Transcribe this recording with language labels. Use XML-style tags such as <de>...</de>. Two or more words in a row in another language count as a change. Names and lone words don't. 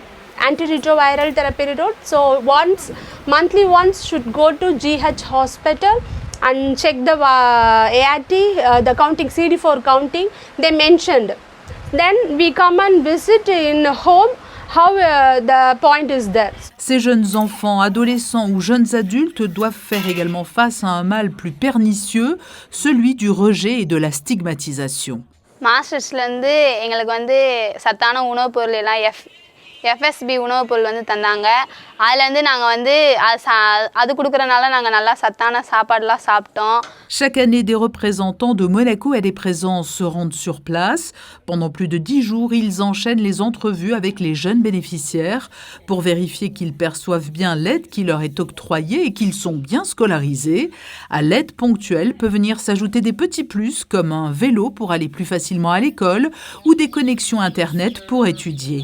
<en>Antiretroviral therapy route. So monthly once should go to GH hospital and check the ART, the counting, CD4 counting, they mentioned. Then we come and visit in home, how the point is there.</en> <fr>Ces jeunes enfants, adolescents ou jeunes adultes doivent faire également face à un mal plus pernicieux, celui du rejet et de la stigmatisation.</fr> <ta>மாஸ்டர்ஸ்லேருந்து எங்களுக்கு வந்து சத்தான உணவுப் பொருள் எல்லாம் FSB உணவுப் பொருள் வந்து தந்தாங்க. அதுலேருந்து நாங்கள் வந்து அது கொடுக்குறனால நாங்கள் நல்லா சத்தான சாப்பாடுலாம் சாப்பிட்டோம்.</ta> <fr>Chaque année, des représentants de Monaco Aide et Présence se rendent sur place. Pendant plus de 10 jours, ils enchaînent les entrevues avec les jeunes bénéficiaires pour vérifier qu'ils perçoivent bien l'aide qui leur est octroyée et qu'ils sont bien scolarisés. À l'aide ponctuelle peut venir s'ajouter des petits plus comme un vélo pour aller plus facilement à l'école ou des connexions Internet pour étudier.</fr>